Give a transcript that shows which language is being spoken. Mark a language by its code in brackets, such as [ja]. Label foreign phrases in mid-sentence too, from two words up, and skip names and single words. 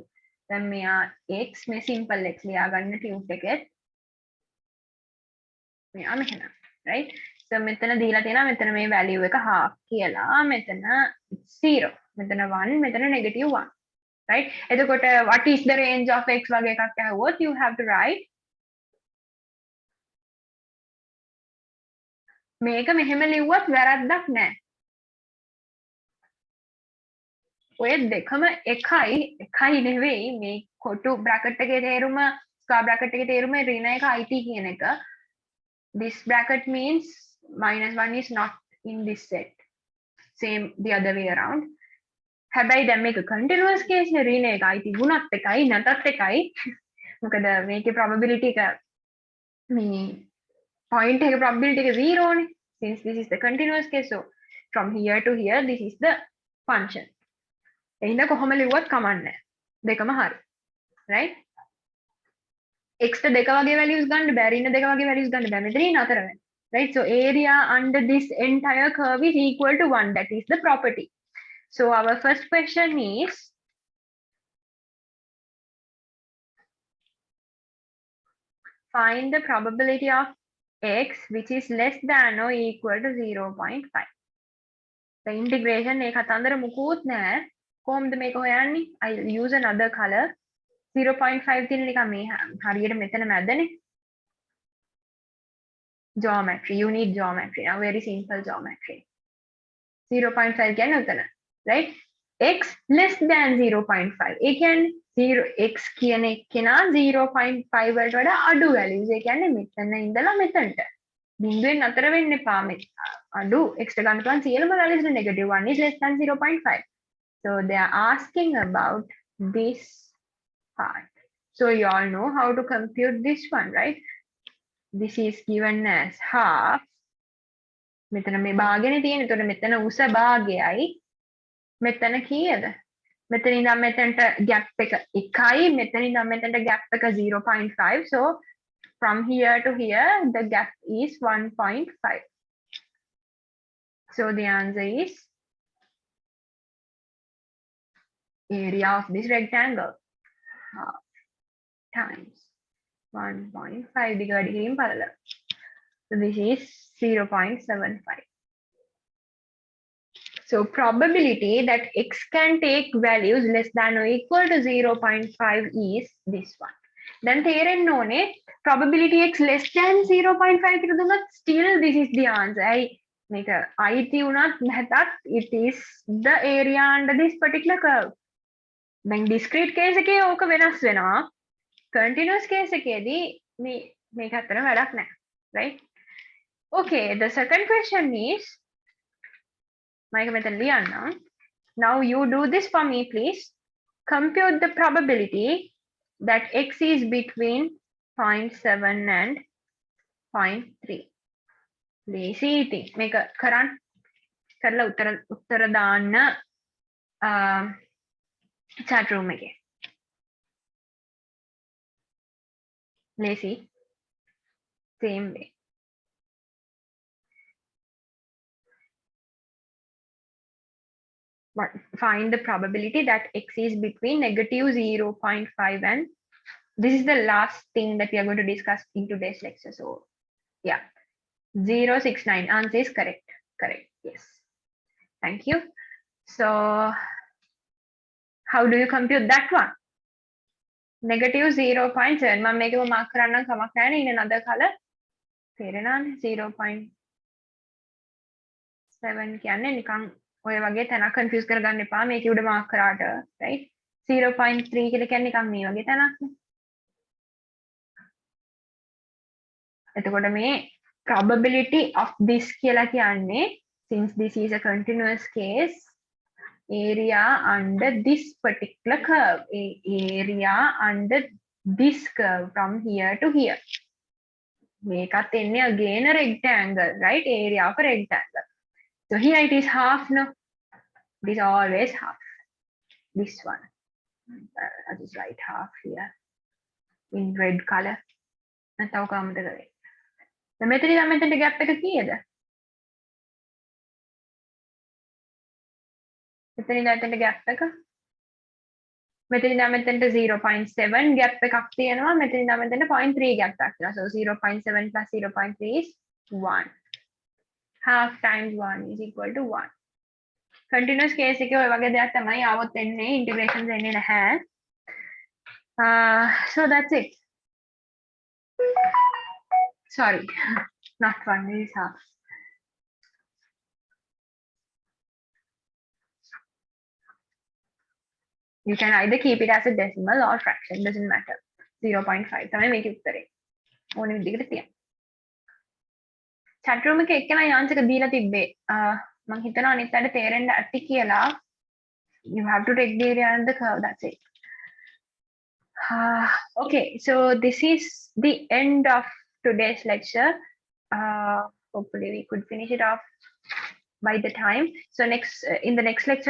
[si] දැන් මෙයා x මේ simple x ලියා ගන්න tube එකෙත්. මෙයා මෙහෙම. [en] Right? So [si] මෙතන දීලා තියෙනවා මෙතන මේ value එක half කියලා. මෙතන 0. මෙතන 1, මෙතන -1. Right? එතකොට [en] what is the range of x [si] වගේ එකක් අහුවොත් [en] you have to write [si] මේක මෙහෙම ලිව්වත් වැරද්දක් නැහැ. ඔය දෙකම එකයි නෙවෙයි මේ කොටු bracket එකේ තේරුම [en] square bracket [si] එකේ තේරුම ඍණ එක IT කියන එක. [en] This bracket means -1 is not in this set. Same the other way around. [si] හැබැයි දැන් මේක [en] continuous case [si] නේ ඍණ එක IT ගුණත් එකයි නැතත් එකයි. මොකද මේකේ probability එක මේ point එක probability එක 0 නේ. [en] Since this is the continuous case, so from here to here this is the function. [si] එහෙනම් කොහොම ලිව්වත් කමන්නේ දෙකම හරි. right? x ට දෙක වගේ values ගන්න බෑ. ඍණ දෙක වගේ values ගන්න බෑ. මෙතන නතර වෙන්න. right? [en] So area under this entire curve is equal to 1. That is the property. So our first question is find the probability of x which is less than or equal to 0.5. The integration [si] එක කතන්දර මුකුත් නැහැ. කොහොමද මේක හොයන්නේ? [en] I use another color. [si] 0.5 තියෙන නිකන් මේ හරියට මෙතන මැදනේ. [en] Geometry. You need geometry. Now very simple geometry. [si] 0.5 කියන්නේ උතන. [en] Right? x less than 0.5. [si] ඒ කියන්නේ 0 x කියන එකේනා 0.5 වලට වඩා අඩු values. ඒ කියන්නේ මෙතන ඉඳලා මෙතනට. බිඳුවෙන් අතර වෙන්න එපා මේ අඩු x ට ගන්න පුළුවන් සියලුම values [en] -1 is less than 0.5. So they are asking about this part. So you all know how to compute this one, right? This is given as half [si] මෙතන මේ භාගනේ තියෙන. එතකොට මෙතන උස භාගයයි මෙතන කීයද? මෙතන ඉඳන් මෙතනට gap එක 1යි, මෙතන ඉඳන් මෙතනට gap එක 0.5. [en] So from here to here the gap is 1.5. So the answer is area of this rectangle half times 1.5 divided in parallel. So this is 0.75. So probability that x can take values less than or equal to 0.5 is this one. Then [si] තේරෙන්න ඕනේ [en] probability x less than 0.5 [si] කියලා දුන්නොත් [en] still this is the answer. [si] මේක අයිති වුණත් නැතත් [en] it is the area under this particular curve. [si] දැන් [en] discrete case [si] එකේ ඕක වෙනස් වෙනවා. [en] Continuous case [si] එකේදී මේක අතර වැඩක් නැහැ. Right? [en] Okay, the second question is now you do this for me, please. Compute the probability that x is between 0.7 and 0.3. Lazy thing. Make a current [si] කරලා උත්තර දාන්න [en] chat room එකේ. Lazy. Same way. Find the probability that x is between negative 0.5 and this is the last thing that we are going to discuss in today's lecture. So yeah, 069 answer is correct. Yes, thank you. So how do you compute that one? [si] Negative 0.7 මම මේකම මාක් කරන්න කමක් නැහැ නේ [en] in another color. [si] තේරෙනවනේ 0.7 කියන්නේ නිකන් ඔය වගේ තැනක් කන්ෆියුස් කරගන්න එපා මේකේ උඩ මාක් කරාට right 0.3 කියලා කියන්නේ නිකන් මේ වගේ තැනක් නේ එතකොට මේ [en] probability of this [si] කියලා කියන්නේ [en] since this is a continuous case area under this particular curve area under this curve from here to here [si] මේකත් එන්නේ [en] again a rectangle right area of a rectangle so here it is half no it is always half this one I'll just write half here in red color [si] නැත්නම් ඔක අමතක කරේ දැන් මෙතන ඉඳන් මෙතනට gap එක කීයද මෙතන ඉඳන් මෙතනට gap එක මෙතන ඉඳන් මෙතනට 0.7 gap එකක් තියෙනවා මෙතන ඉඳන් මෙතනට 0.3 gap එකක් තියෙනවා [en] so 0.7 plus 0.3 is 1 half times 1 is equal to 1 continuous case [si] එකේ ඔය වගේ දෙයක් තමයි ආවොත් එන්නේ integrations එන්නේ නැහැ [en] so that's it sorry not 1 is half you can either keep it as a decimal or fraction doesn't matter 0.5 [si] තමයි මේකේ උත්තරේ ඕනෙ විදිහකට තියන්න chat room එකේ එක්කලා answer එක දීලා තිබ්බේ මම හිතනවා අනිත් අයට තේරෙන්න ඇති කියලා [en] you have to take the area and the curve that's it okay so this is the end of today's lecture hopefully we could finish it off by the time so next in the next lecture